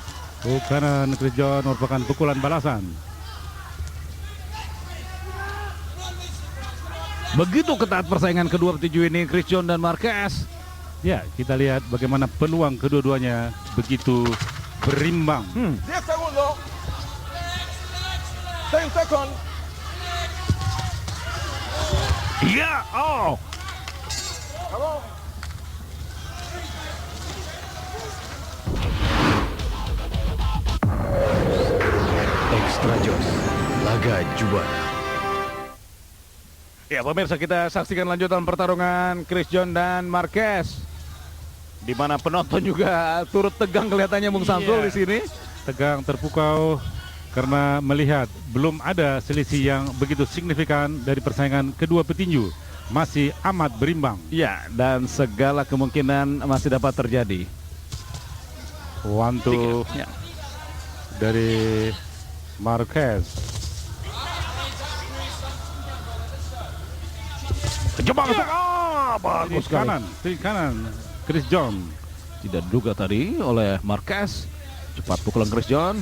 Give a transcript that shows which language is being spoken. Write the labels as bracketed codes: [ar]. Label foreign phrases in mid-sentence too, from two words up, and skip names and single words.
[id] Hook kanan Chris John merupakan pukulan balasan. Begitu ketat persaingan kedua petinju ini, Chris John dan Marquez. Ya, kita lihat bagaimana peluang kedua-duanya begitu berimbang. [es] 10 segundos. 10 seconds. [id] Iya, oh. Vamos. Extra Jos, laga juara. Ya pemirsa, kita saksikan lanjutan pertarungan Chris John dan Marquez, di mana penonton juga turut tegang kelihatannya Bung Samsul di sini. Tegang, terpukau karena melihat belum ada selisih yang begitu signifikan dari persaingan kedua petinju. Masih amat berimbang. Ya, dan segala kemungkinan masih dapat terjadi. [en] One two [id] Ya. dari Marquez. Coba bagus Kiri kanan Chris John. Tidak diduga tadi oleh Marquez. Cepat pukulan Chris John.